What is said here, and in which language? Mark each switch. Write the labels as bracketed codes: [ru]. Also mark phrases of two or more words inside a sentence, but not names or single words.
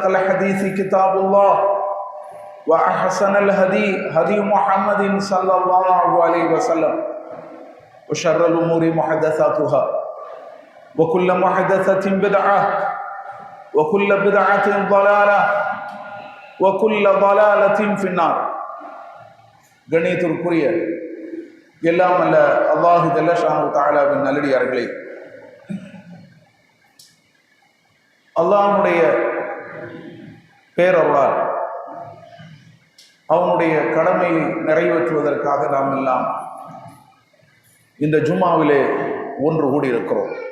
[ar] الحديث كتاب الله وأحسن الهدي هدي محمد صلى الله عليه وسلم وشر الأمور محدثاتها وكل محدثة بدعة وكل بدعة ضلالة وكل ضلالة في النار [ta] கண்ணியத்திற்குரிய எல்லாம் அல்ல அல்லாஹ் ஜல்ல ஷானஹு தஆலாவின் நல்லடியார்களே, அல்லாஹ்வுடைய பேரருளால் அவனுடைய கடமையை நிறைவேற்றுவதற்காக நாம் எல்லாம் இந்த ஜும்மாவிலே ஒன்று கூடியிருக்கிறோம்.